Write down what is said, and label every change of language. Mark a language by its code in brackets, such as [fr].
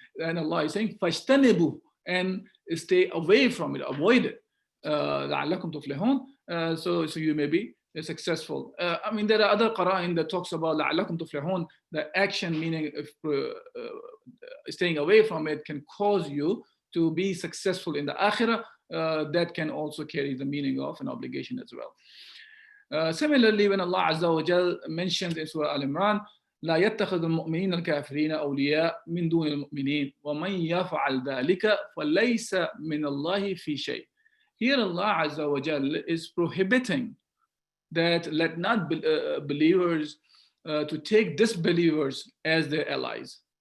[en] And Allah is saying fajtanibu, and stay away from it, avoid it, [ar] لعلكم تفلحون, [en] so you may be successful. I mean, there are other qara'in that talks about [ar] لعلكم تفلحون, [en] the action, meaning if staying away from it can cause you to be successful in the akhirah. That can also carry the meaning of an obligation as well. Similarly, when Allah Azza wa Jal mentions in Surah Al-Imran, [ar] لا يتخذ المؤمنين الكافرين أولياء من دون المؤمنين ومن يفعل ذلك فليس من الله في شيء. [en] Here Allah Azza wa Jal is prohibiting that let not believers to take disbelievers as their allies.